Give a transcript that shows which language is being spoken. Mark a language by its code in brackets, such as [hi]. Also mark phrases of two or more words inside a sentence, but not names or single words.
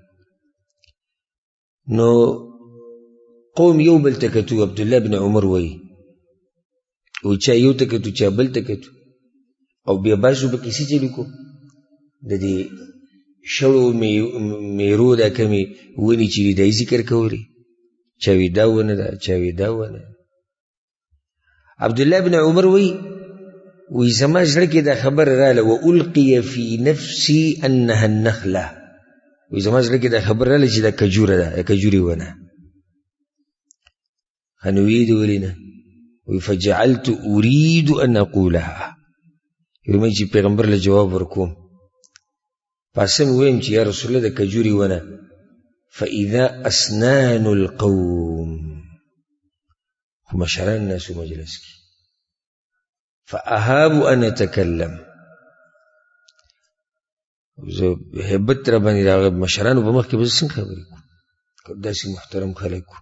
[ps] نو قوم یو بل ته کتو، عبدالله بن عمر وایي چا یو ته کتو چا بل ته کتو، او بیا بعضو به کیسې چلو کو د دې شړو میرو دا کمې ونې چې دي دا یې ذکر کولې، چا وی دا ونه ده، چا وی دا ونه ده. عبدالله بن عمر وایي زما زړه کې دا خبر راله [ar] والقي فی نفسي انها النخله، [ps] زما زړه کې دا خبر راله چې دا کجوره ده، کجوري ونه. نو ویې د ولې نه؟ [ar] فجعلت اريد ان اقولها، [ps] یومې چې پیغمبر له جواب ورکوم پاسم ویم چې یا رسول الله د کجوري ونه [ar] فاذا اسنان القوم، [ps] خو مشران ناسو مجلس کې [ar] فاهاب ان اتکلم، [ps] زه هیبت را باندې راغی مشرانو په مخ کې به څنګه خبرې کوم، داسې محترم خلک وو.